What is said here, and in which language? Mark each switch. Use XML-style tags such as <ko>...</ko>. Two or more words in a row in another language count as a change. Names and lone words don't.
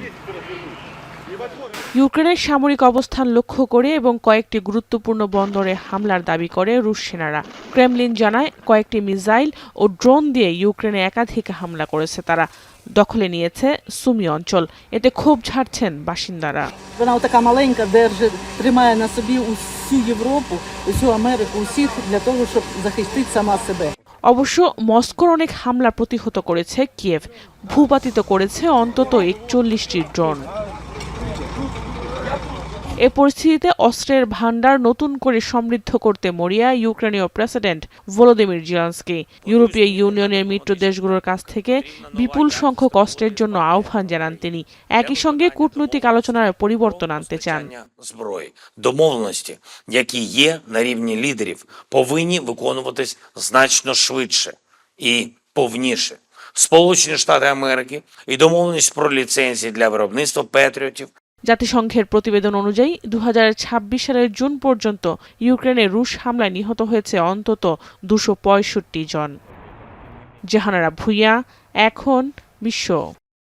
<bn>ইউক্রেনের সামরিক অবস্থান লক্ষ্য করে এবং কয়েকটি গুরুত্বপূর্ণ বন্দরে হামলার দাবি করে রুশ সেনারা। ক্রেমলিন জানায় কয়েকটি মিসাইল ও ড্রোন দিয়ে ইউক্রেনে একাধিক হামলা করেছে তারা। দখলে নিয়েছে সুমি অঞ্চল। এতে ক্ষোভ ঝাড়ছেন বাসিন্দারা।</bn> <uk>Вона така маленька, держить, тримає на собі усю Європу, усю Америку, усіх для того, щоб захистити сама себе.</uk> <bn>অবশ্য মস্কোর অনেক হামলা প্রতিহত করেছে কিয়েভ। ভূপাতিত করেছে অন্তত ৪১টি ড্রোন। এ পরিস্থিতিতে অস্ত্রের ভান্ডার নতুন করে সমৃদ্ধ করতে মরিয়া ইউক্রেনীয় প্রেসিডেন্ট ভলোদিমির জেলেনস্কি। ইউরোপীয় ইউনিয়নের মিত্র দেশগুলোর কাছ থেকে বিপুল সংখ্যক অস্ত্রের জন্য আহ্বান জানান তিনি। একই সঙ্গে কূটনৈতিক আলোচনায় পরিবর্তন আনতে চান।</bn> <uk>Домовленості, які є на рівні лідерів, повинні виконуватись значно швидше і повніше. Сполучені Штати Америки і домовленість про ліцензії для виробництва патріотів.</uk> <bn>জাতিসংঘের প্রতিবেদন অনুযায়ী 2026 সালের জুন পর্যন্ত ইউক্রেনে রুশ হামলায় নিহত হয়েছে অন্তত 265 জন। জাহানারা ভুঁইয়া, এখন বিশ্ব।</bn>